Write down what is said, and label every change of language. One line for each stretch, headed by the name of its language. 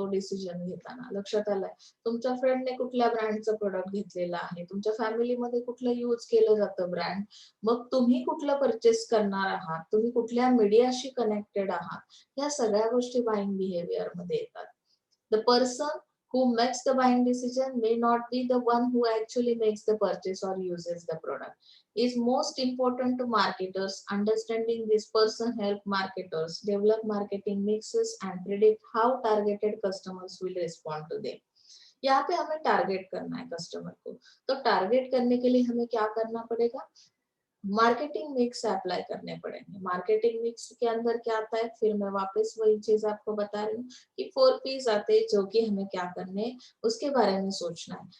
Marathi: तो डिसिजन घेताना लक्षात आलाय, तुमच्या फ्रेंडने कुठल्या ब्रँडचं प्रोडक्ट घेतलेलं आहे, तुमच्या फॅमिलीमध्ये कुठलं यूज केलं जातं ब्रँड, मग तुम्ही कुठलं परचेस करणार आहात, तुम्ही कुठल्या मीडियाशी कनेक्टेड आहात, ह्या सगळ्या गोष्टी बाईंग बिहेवियर मध्ये येतात.
English: The person who makes the buying decision may not be the one who actually makes the purchase or uses the product. Is most important to marketers. Understanding this person help marketers develop marketing mixes and predict how targeted customers will respond to them.
Hindi: यहाँ पे हमें target करना है customer को, तो target करने के लिए हमें क्या करना पड़ेगा, मार्केटिंग मिक्स अप्लाई करने पड़ेंगे. मार्केटिंग मिक्स के अंदर क्या आता है, फिर मैं वापस वही चीज आपको बता रही हूँ कि 4 P's आते हैं जो कि हमें क्या करने हैं उसके बारे में सोचना है.